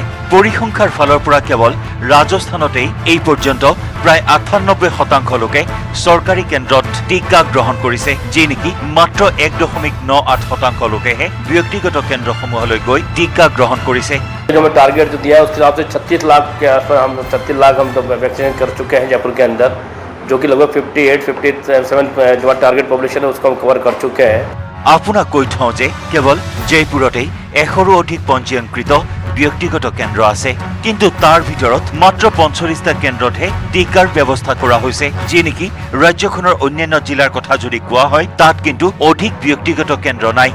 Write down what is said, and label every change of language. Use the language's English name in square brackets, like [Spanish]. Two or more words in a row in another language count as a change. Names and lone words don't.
[Assamese] পৰিসংখ্যাৰ ফালৰ পৰা কেৱল ৰাজস্থানতেই এই পৰ্যন্ত প্ৰায় ৯৮% লোকে চৰকাৰী কেন্দ্ৰত টীকা গ্ৰহণ কৰিছে, যি নেকি মাত্ৰ ১.৯৮% লোকেহে ব্যক্তিগত কেন্দ্ৰসমূহলৈ গৈ টীকা গ্ৰহণ কৰিছে। [Hindi] जो हमें टारगेट जो दिया है उसके हिसाब से 36 लाख के आसपास हम 36 लाख हम तो वैक्सीनेट कर चुके हैं जयपुर के अंदर, जो कि लगभग 58-57 जो [English] target population [Hindi] है उसको हम कवर कर चुके हैं। [Assamese] আপোনাক কৈ থওঁ যে কেৱল জয়পুৰতেই ১০০ৰো অধিক পঞ্জীয়নকৃত ব্যক্তিগত কেন্দ্ৰ আছে, কিন্তু তাৰ ভিতৰত মাত্ৰ ৪৫টা কেন্দ্ৰতহে টীকাৰ ব্যৱস্থা কৰা হৈছে, যি নেকি ৰাজ্যখনৰ অন্যান্য জিলাৰ কথা যদি কোৱা হয় তাত কিন্তু অধিক ব্যক্তিগত কেন্দ্ৰ নাই।